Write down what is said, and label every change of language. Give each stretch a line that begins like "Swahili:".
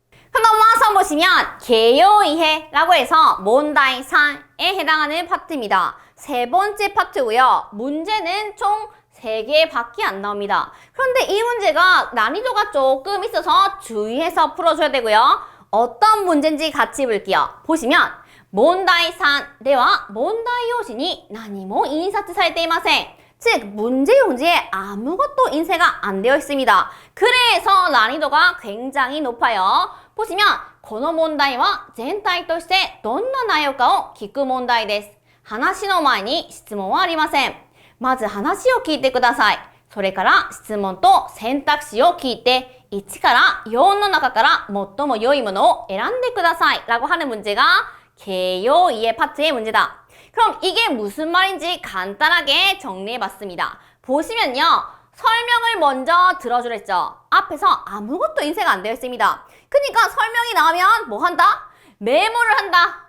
Korean: 그럼 넘어가서 보시면 개요 이해라고 해서 몬다이 3에 해당하는 파트입니다. 세 번째 파트고요. 문제는 총 3개밖에 안 나옵니다. 그런데 이 문제가 난이도가 조금 있어서 주의해서 풀어줘야 되고요. 어떤 문제인지 같이 볼게요. 보시면
Japanese: 問題3では問題用紙に何も印刷されていません.
Korean: 즉 문제 용지에 아무것도 인쇄가 안 되어 있습니다. 그래서 난이도가 굉장히 높아요. 보시면
Japanese: この問題は全体としてどんな内容かを聞く問題です. 話の前に質問はありません.まず話を聞いてください. それから質問と選択肢を聞いて1から4の中から最も良いものを選んでください.
Korean: 라고 하는 문제가 개요 이해 파트의 문제다. 그럼 이게 무슨 말인지 간단하게 정리해봤습니다. 보시면요. 설명을 먼저 들어주랬죠. 앞에서 아무것도 인쇄가 안 되어 있습니다. 그러니까 설명이 나오면 뭐 한다? 메모를 한다.